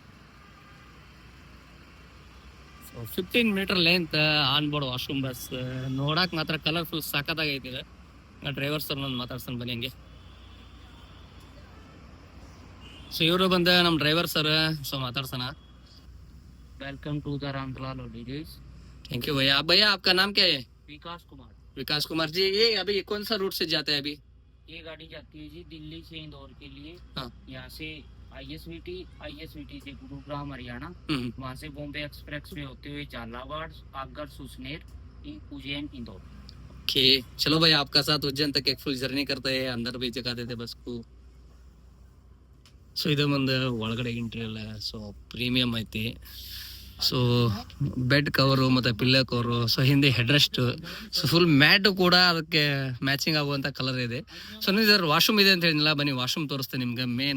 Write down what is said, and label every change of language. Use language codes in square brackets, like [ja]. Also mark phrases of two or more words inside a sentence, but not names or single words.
[en] So 15 meter length on board washroom bus. [kn] ನೋಡಕ್ ಮಾತ್ರ ಕಲರ್ಫುಲ್ ಸಾಕತ್ತಾಗೈತಿದೆ. [en] driver sir [kn] ನಾನು ಮಾತಾಡ್ತಾನೆ, ಬನ್ನಿ ಹಂಗೆ. ಸೊ ಇವರು ಬಂದ ನಮ್ಮ [en] driver sir. [kn] ಸೊ ಮಾತಾಡ್ಸೋಣ. [en] Welcome to the Ramdalal Holidays. thank you [hi] भैया. भैया आपका नाम क्या है? विकास कुमार। विकास कुमार जी. ये अभी कौन सा रूट से जाते हैं अभी? ये गाड़ी जाती है जी दिल्ली से इंदौर के लिए। हाँ। यहाँ से ISVT से गुरुग्राम हरियाणा, वहाँ से बॉम्बे एक्सप्रेस वे होते हुए झालावाड़, आगर, सुसनेर, उज्जैन, इंदौर। ओके, चलो भाई, आपका साथ उज्जैन तक एक [en] full journey [hi] करते हैं. अंदर भी जगह देते बस को. [kn] ಸೊ ಇದು ಒಂದು ಒಳಗಡೆ ಎಂಟ್ರಿ ಅಲ್ಲ. ಸೊ ಪ್ರೀಮಿಯಂ ಐತಿ. [en] So bed cover [kn] ಮತ್ತೆ [en] pillow cover, [kn] ಸೊ ಹಿಂದೆ [en] head rest, so full mat [kn] ಕೂಡ ಅದಕ್ಕೆ ಮ್ಯಾಚಿಂಗ್ ಆಗುವಂತ ಕಲರ್ ಇದೆ. ಸೊ ಇದ್ರ ವಾಶ್ರೂಮ್ ಇದೆ ಅಂತ ಹೇಳಿಲ್ಲ, ಬನ್ನಿ ವಾಶ್ರೂಮ್ ತೋರಿಸ್ತೇನೆ ನಿಮ್ಗೆ ಮೇನ್.